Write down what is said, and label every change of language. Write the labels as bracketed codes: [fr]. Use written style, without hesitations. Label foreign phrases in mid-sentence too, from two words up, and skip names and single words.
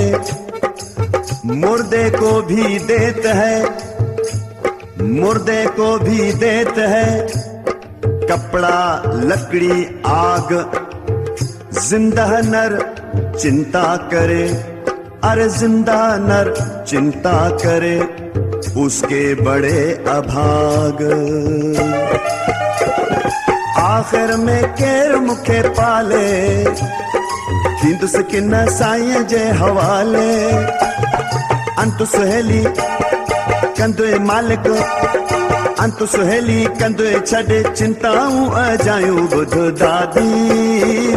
[hi] मुर्दे को भी देत है, मुर्दे को भी देत है, कपड़ा लकड़ी आग। जिंदा नर चिंता करे, अरे जिंदा नर चिंता करे, उसके बड़े अभाग। [sd] आखिर में केर मुखे पाले, थींदुस किन साईं जे हवाले। अंत सुहेली कंदुए मालिक, अंत सुहेली कंदे छॾे चिंताऊं अजायूं ॿुध दादी